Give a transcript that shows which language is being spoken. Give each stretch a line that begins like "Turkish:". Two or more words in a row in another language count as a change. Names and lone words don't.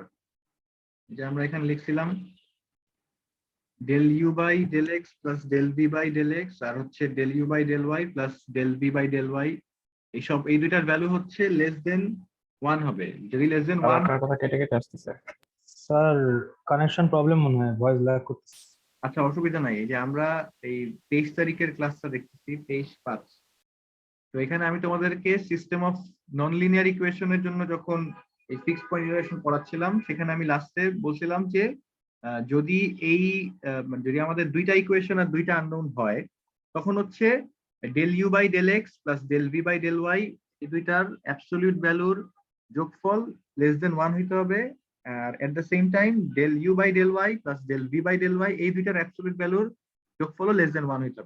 Bangla: যে আমরা এখানে লিখছিলাম
English: del u by del x plus del v by del x
Bangla: আর হচ্ছে
English: del u by del y plus del v by del y,
Bangla: এই দুইটার ভ্যালু হচ্ছে
English: less than 1
Bangla: হবে। যদি
English: less than 1,
Bangla: আপনার কথা কেটে কেটে আসতেছে। স্যার
English: connection problem
Bangla: মনে হয়,
English: voice lag
Bangla: করতেছে। আচ্ছা অসুবিধা নাই। এই যে আমরা এই 23 তারিখের ক্লাসটা দেখতেছি, 23/5। তো এখানে আমি তোমাদেরকে
English: system of non linear
Bangla: ইকুয়েশনের জন্য যখন এই
English: fixed point equation
Bangla: পড়াচ্ছিলাম, সেখানে আমি লাস্টে বলছিলাম যে যদি যদি আমাদের দুইটা ইকুয়েশন আর দুইটা আননোন হয়, তখন হচ্ছে
English: del u by del x plus del v by del y
Bangla: এই দুইটার
English: absolute value
Bangla: যোগফল
English: less than 1
Bangla: হইতে হবে, আর
English: at the same time del u by del y plus del v by del y
Bangla: এই দুইটার
English: absolute value
Bangla: যোগফলও
English: less than 1
Bangla: হইতে হবে।